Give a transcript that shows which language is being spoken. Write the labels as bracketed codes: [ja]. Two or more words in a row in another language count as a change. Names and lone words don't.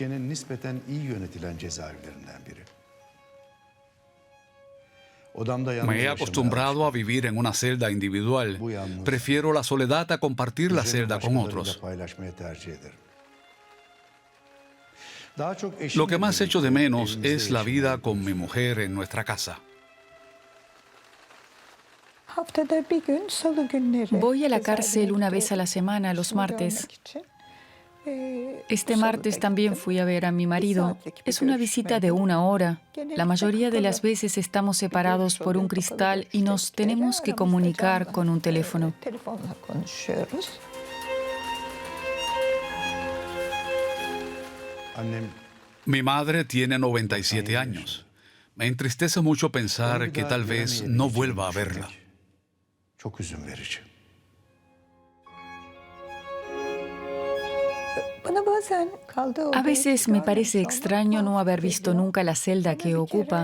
[es] Me he acostumbrado a vivir en una celda individual. Prefiero la soledad a compartir la celda con otros. Lo que más echo de menos es la vida con mi mujer en nuestra casa. [tr] Haftada bir gün salı günleri. [es] Voy a la cárcel una vez a la semana, los martes. Este martes también fui a ver a mi marido. Es una visita de 1 hora. La mayoría de las veces estamos separados por un cristal y nos tenemos que comunicar con un teléfono. [tr] Telefonla konuşuyoruz. [es] Mi madre tiene 97 años. Me entristece mucho pensar que tal vez no vuelva a verla. [tr] Çok üzün verici. [es] A veces me parece extraño no haber visto nunca la celda que ocupa.